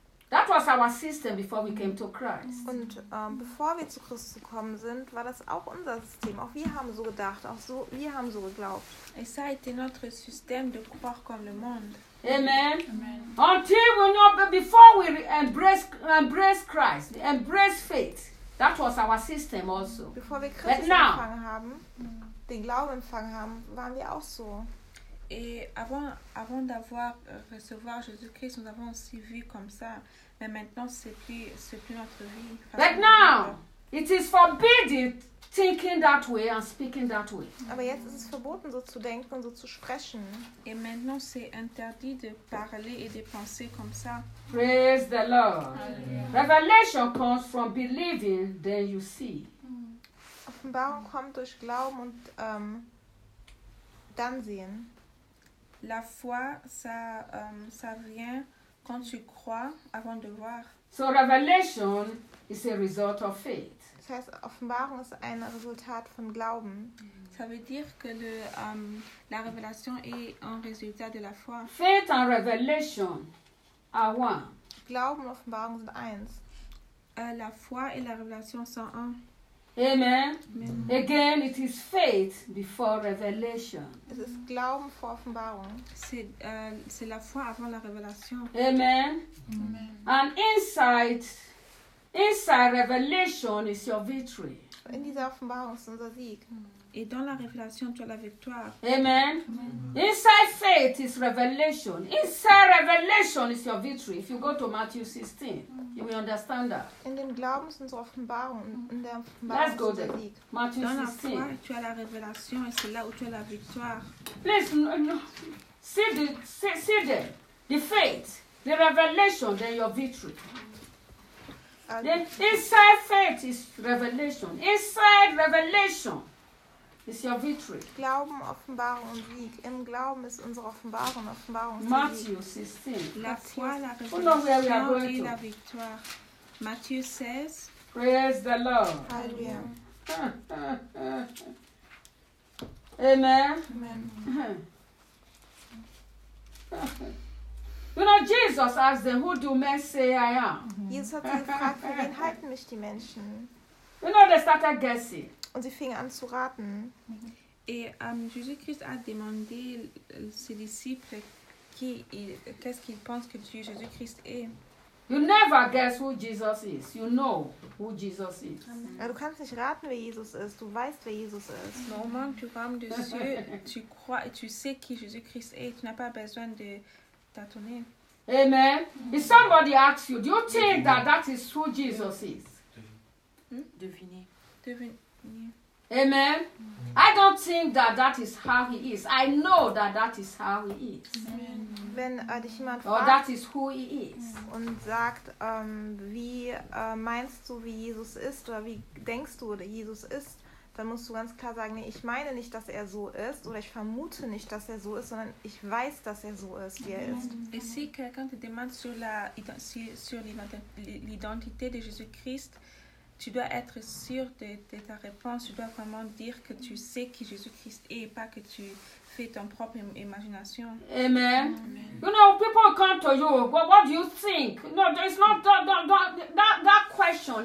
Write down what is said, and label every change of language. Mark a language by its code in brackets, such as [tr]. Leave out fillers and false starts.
[en] That was our system before we came to Christ. [de] Und bevor wir zu Christus gekommen sind, war das auch unser System. Auch wir haben so gedacht, wir haben so geglaubt. [fr] Et ça a été notre système de croire comme le monde. Amen. Amen. [en] Until we know, before we embrace Christ, embrace faith. That was our system also. [de] Bevor wir Christus empfangen haben, den Glauben empfangen haben, waren wir auch so. [fr] Et avant d'avoir recevoir Jésus-Christ, nous avons aussi vu comme ça. Mais maintenant, c'est plus notre vie. [en] But now, it is forbidden thinking that way and speaking that way. [de] Aber jetzt ist es verboten, so zu denken und so zu sprechen. [fr] Et maintenant, c'est interdit de parler et de penser comme ça. [en] Praise the Lord. Amen. Revelation comes from believing, then you see. [de] Offenbarung kommt durch Glauben und dann sehen. [fr] La foi, ça vient quand tu crois avant de voir. [en] So revelation is a result of faith. [de] Das heißt, Offenbarung ist ein Resultat von Glauben. [fr] Ça veut dire que la révélation est un résultat de la foi. [en] Faith and revelation are one. [de] Glauben und Offenbarung sind eins. [fr] La foi et la révélation sont un. Amen. Amen. [en] Again, it is faith before revelation. [de] Es ist Glauben vor Offenbarung. [fr] C'est la foi avant la révélation. Amen. Amen. [en] And inside revelation is your victory. [de] In dieser Offenbarung ist unser Sieg. [fr] Et dans la révélation, tu as la victoire. Amen. Amen. [en] Inside faith is revelation. Inside revelation is your victory. If you go to Matthew 16, you will understand that. [de] In dem Glauben ist unsere Offenbarung. In der Offenbarung ist unser Sieg. [en] Matthew 16. [fr] Dans la foi, tu as la révélation et c'est là où tu as la victoire. [en] Please, see the faith, the revelation, then your victory. Inside faith is revelation. Inside revelation. It's your victory. [de] Glauben, Offenbarung und Sieg. Im Glauben ist unsere Offenbarung. Offenbarung ist [en] Matthew 16. [fr] La foi, la révélation et la victoire. [en] Matthew 16. Praise the Lord. [fr] Alléluia. Amen. Amen. [en] You know, Jesus asked them, who do men say I am? Mm-hmm. [de] Jesus hat sie gefragt, für wen halten mich die Menschen? [en] You know, they started guessing. [de] Und sie fingen an zu raten. [fr] Et Jésus-Christ a demandé ses disciples qu'est-ce qu'ils pensent que Dieu Jésus-Christ est. [en] You never guess who Jesus is. You know who Jesus is. [de] Ja, du kannst nicht raten, wer Jesus ist. Du weißt, wer Jesus ist. [fr] Normalement, tu rames de Dieu, tu crois, tu sais qui Jésus-Christ est. Tu n'as pas besoin de tâtonner. Amen. [en] If somebody asks you, do you think that is who Jesus is? [fr] Devinez. [en] Yeah. Amen. Mm-hmm. I don't think that is how he is. I know that is how he is. [de] Mm-hmm. Wenn dich jemand fragt, [en] or that is who he is. [de] Und sagt, wie meinst du, wie Jesus ist, oder wie denkst du, oder Jesus ist, dann musst du ganz klar sagen, nee, ich meine nicht, dass er so ist, oder ich vermute nicht, dass er so ist, sondern ich weiß, dass er so ist, wie er ist. [fr] Et si quelqu'un te demande sur l'identité de Jésus-Christ, tu dois être sûr de ta réponse. Tu dois vraiment dire que tu sais qui Jésus-Christ est, pas que tu fais ton propre imagination. Amen. Amen. [en] You know, people come to you. Well, what do you think? No, there is not that question.